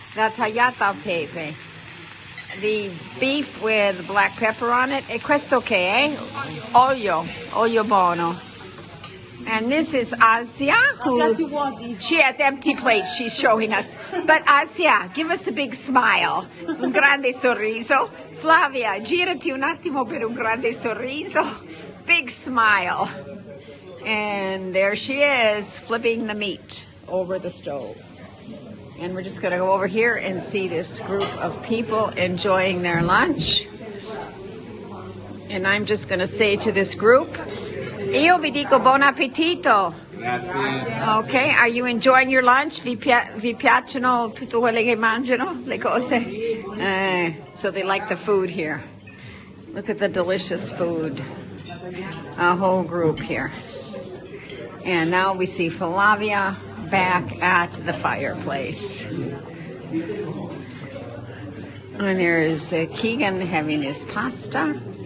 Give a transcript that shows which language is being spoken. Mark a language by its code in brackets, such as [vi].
[it] La tagliata al pepe. [en] The beef with black pepper on it. [it] E questo che è? Olio buono. [en] And this is Asia, who she has empty plates she's showing us. But Asia, give us a big smile, [it] un grande sorriso. Flavia, girati un attimo per un grande sorriso. [en] Big smile. And there she is, flipping the meat. over the stove. And we're just gonna go over here and see this group of people enjoying their lunch. And I'm just gonna say to this group, [it] io vi dico buon appetito. Grazie. [en] Okay, are you enjoying your lunch? [it] Vi piacciono tutto quello che mangiano, le cose? [en] So they like the food here. Look at the delicious food. A whole group here. And now we see Flavia back at the fireplace. And there's Keegan having his pasta.